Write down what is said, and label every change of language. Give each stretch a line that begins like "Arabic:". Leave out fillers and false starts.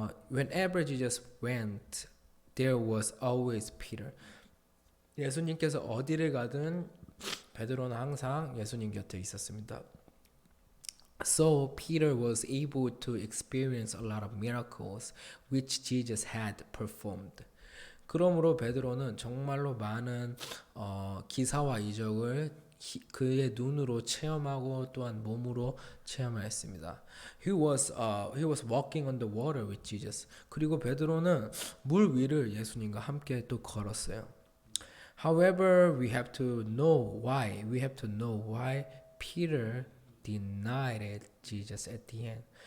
English: Whenever Jesus went, there was always Peter.
Korean: 예수님께서 어디를 가든 베드로는 항상 예수님 곁에 있었습니다.
English: So Peter was able to experience a lot of miracles which Jesus had performed.
Korean: 그러므로 베드로는 정말로 많은 기사와 이적을 그의 눈으로 체험하고 또한 몸으로 체험하였습니다.
English: He was walking on the water with Jesus.
Korean: 그리고 베드로는 물 위를 예수님과 함께 또 걸었어요.
English: However, we have to know why. We have to know why Peter denied Jesus at the end.